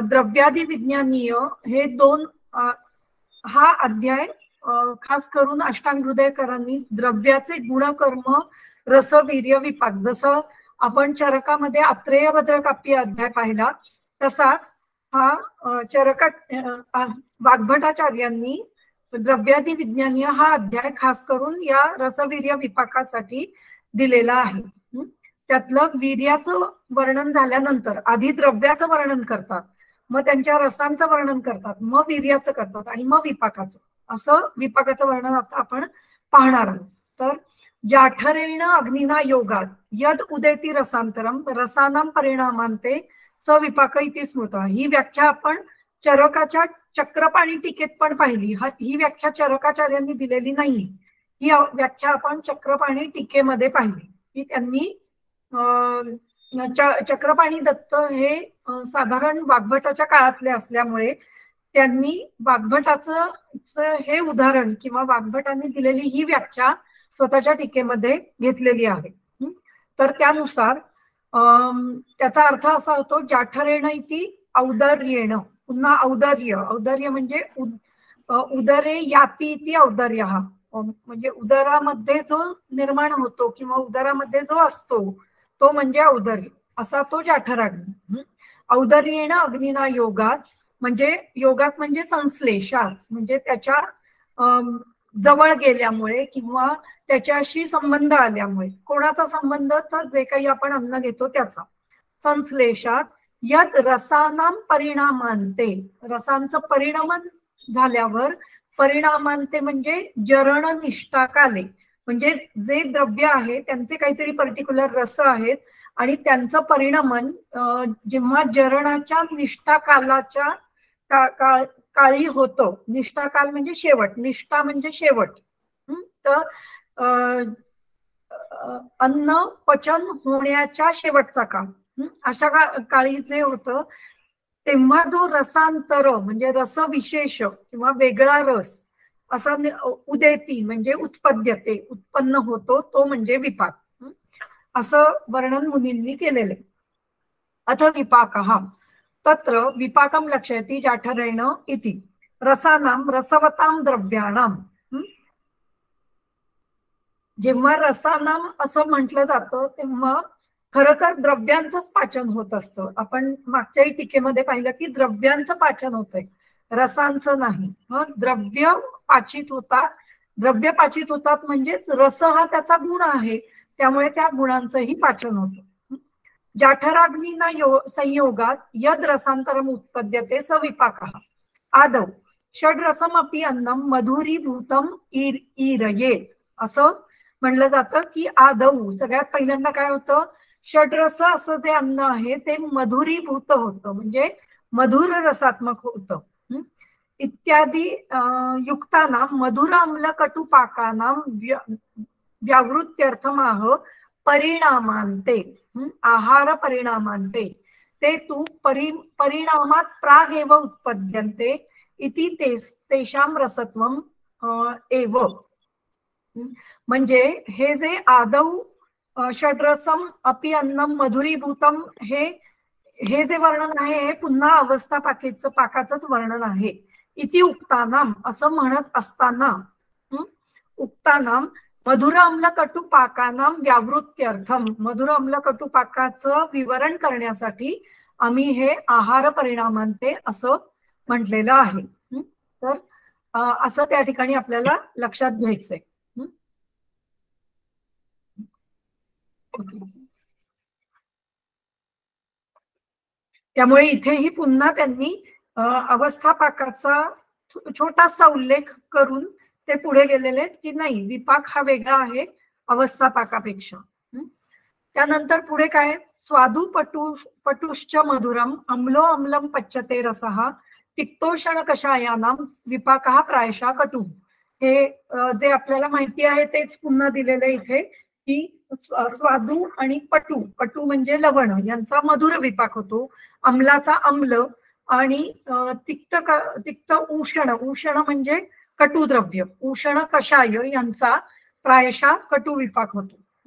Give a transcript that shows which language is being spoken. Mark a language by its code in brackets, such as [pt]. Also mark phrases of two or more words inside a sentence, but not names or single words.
[mr] द्रव्यादी विज्ञानीय हे 2 हा अध्याय खास करून अष्टांग हृदयकरांनी द्रव्याचे गुणकर्म रस वीर्य विपाक, जसं आपण चरकामध्ये अत्रेय भद्रकाप्य अध्याय पाहिला तसाच हा वाग्भटाचार्यांनी द्रव्यादी विज्ञानीय हा अध्याय खास करून या रसवीर्य विपाकासाठी दिलेला आहे. त्यातलं वीर्याचं वर्णन झाल्यानंतर आधी द्रव्याचं वर्णन करतात, मग त्यांच्या रसांचं वर्णन करतात, मग वीर्याचं करतात आणि मग विपाकाचं, असं विपाकाचं वर्णन आता आपण पाहणार आहोत. [sa] तर जाठरेण अग्निना योगात यद उदेती रसांतरम रसानाम परिणामांते स विपाक इति स्मृत, [mr] ही व्याख्या आपण चरकाच्या चक्रपाणी टीकेत पण पाहिली. ही व्याख्या चरकाचार्यांनी दिलेली नाही, ही व्याख्या आपण चक्रपाणी टीकेमध्ये पाहिली की त्यांनी चक्रपाणी दत्त हे साधारण वाग्भटाच्या काळातले असल्यामुळे त्यांनी वाग्भटाचं हे उदाहरण किंवा वाग्भटांनी दिलेली ही व्याख्या स्वतःच्या टीकेमध्ये घेतलेली आहे. तर त्यानुसार त्याचा अर्थ असा होतो [sa] जाठरेण इति औदर्येण, [mr] पुन्हा औदर्य म्हणजे [sa] उदरे याती इति औदर्य, [mr] म्हणजे उदरामध्ये जो निर्माण होतो किंवा उदरामध्ये जो असतो तो म्हणजे औदर्य, असा तो जाठराग्नी. [sa] औदर्येण अग्निना योगात, [mr] म्हणजे योगात म्हणजे संश्लेषात, म्हणजे त्याच्या जवळ गेल्यामुळे किंवा त्याच्याशी संबंध आल्यामुळे. कोणाचा संबंध? तर जे काही आपण अन्न घेतो त्याचा. [sa] संश्लेषात यद रसानाम परिणामांते, [mr] रसांचं परिणमन झाल्यावर, परिणामांते म्हणजे [sa] जरण निष्ठाकाले, [mr] म्हणजे जे द्रव्य आहे त्यांचे काहीतरी पर्टिक्युलर रस आहेत आणि त्यांचं परिणमन जेव्हा जरणाच्या निष्ठाकालाच्या काळी होतं. निष्ठाकाल म्हणजे शेवट, निष्ठा म्हणजे शेवट. तर अन्न पचन होण्याच्या शेवटचा काळ, अशा काळी जे होतं तेव्हा जो रसांतर म्हणजे रसविशेष किंवा वेगळा रस असा उदेती म्हणजे उत्पद्यते उत्पन्न होतो, तो म्हणजे विपाक, असं वर्णन मुनींनी केलेले. [sa] अथ विपाकः तत्र विपाकं लक्षयति जाठरेण इति रसानां रसवतां द्रव्याणां. [mr] जेव्हा रसानाम असं म्हटलं जातं तेव्हा खरं तर द्रव्यांचंच पाचन होत असतं. आपण मागच्याही टीकेमध्ये पाहिलं की द्रव्यांचं पाचन होतंय, रसांचं नाही. मग द्रव्य पाचित होतात, द्रव्य पाचित होतात म्हणजेच रस हा त्याचा गुण आहे, त्यामुळे त्या गुणांचंही पाचन होतं. [sa] जाठराग्निना संयोगात यद रसांतरम उत्पद्यते स विपाकः आदौ षड्रसमपि अन्नम मधुरीभूतम ईरयेत. [mr] असं म्हणलं जातं की आदौ सगळ्यात पहिल्यांदा काय होतं, षड्रस असं जे अन्न आहे ते मधुरीभूत होतं म्हणजे मधुर रसात्मक होतं. [sa] इत्यादी युक्तानां मधुर आम्ल कटु पाकानां व्यावृत्त्यर्थमाह परिणामांते. आहार परिणामांते ते तु परिणामात प्रागेव उत्पद्यन्ते इति तेषां रसत्वम एव. [mr] म्हणजे हे जे [sa] आदौ षड्रसम अपि अन्नम मधुरीभूतम [mr] हे जे वर्णन आहे हे पुन्हा अवस्था पाकाचंच वर्णन आहे. [sa] इति उक्तानाम [mr] असं म्हणत असताना [sa] उक्तानाम मधुर आम्ल कटु पाकानां व्यावृत्त्यर्थम [mr] मधुर आम्ल कटु पाकाचं विवरण करण्यासाठी आम्ही हे [sa] आहार परिणामांते [mr] असं म्हटलेलं आहे. तर असं त्या ठिकाणी आपल्याला लक्षात घ्यायचंय. त्यामुळे इथेही पुन्हा त्यांनी अवस्था पाकाचा छोटासा उल्लेख करून ते पुढे गेलेले की नाही, विपाक हा वेगळा आहे अवस्था पाकापेक्षा. त्यानंतर पुढे काय, [sa] स्वादू पटुश्च मधुरम अम्लो अम्लम पच्यते रसः तिक्तोषण कषायानां विपाकः प्रायशः कटु. [mr] हे जे आपल्याला माहिती आहे तेच पुन्हा दिलेले इथे की स्वादू आणि पटू म्हणजे लवण यांचा मधुर विपाक होतो, अम्लाचा अम्ल आणि तिक्त उष्ण म्हणजे कटुद्रव्य उष्ण कषाय यांचा प्रायशः कटु विपाक होतो.